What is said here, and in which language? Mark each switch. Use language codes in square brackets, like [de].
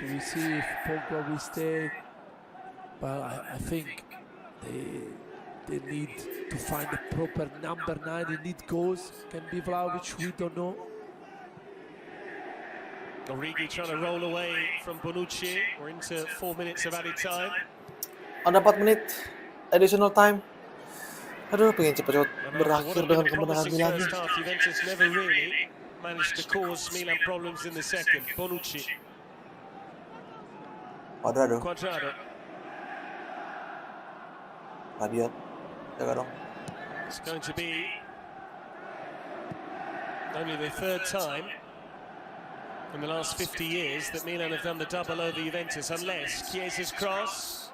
[en] We see if Pogba will stay. But I think they need to find a proper number 9. They need goals. Can be Vlahovic, we don't know. Origi trying to roll away from Bonucci. We're into 4 minutes of added time. [id] Ada 4 menit [en] additional time. [id] Aduh, pengen cepat-cepat berakhir dengan kemenangan Milan. [en] Juventus never really managed to cause Milan problems in the second. Bonucci. Quadrado. [id] Rabiot. Jaga dong. [en] It's going to be only the 3rd time in the last 50 years that Milan have done the double over Juventus, unless Chiesa's cross.